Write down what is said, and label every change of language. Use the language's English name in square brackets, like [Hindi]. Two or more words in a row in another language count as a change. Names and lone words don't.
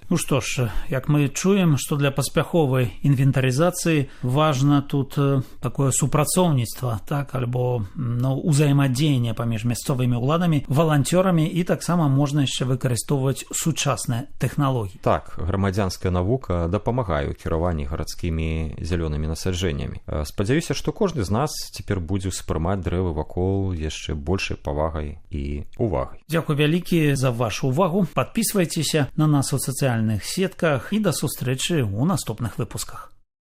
[Belarusian] Ну што ж, як мы чуем, што для паспяховай інвентарызацыі важна тут такое супрацоўніцтва, так, альбо узаемадзеянне паміж мясцовымі ўладамі, валанцёрамі, і таксама можна яшчэ выкарыстоўваць сучасныя тэхналогіі. Так, грамадзянская навука дапамагае ў кіраванні гарадскімі зялёнымі насаджэннямі. Спадзяюся, што кожны з нас цяпер будзе ўспрымаць дрэвы вакол яшчэ большай павагай і увагай. Дзякуй вялікі за вашу увагу. [Russian] Подписывайтесь на нас у социальных сетках [Belarusian] и до сустрэчы у наступных выпусках.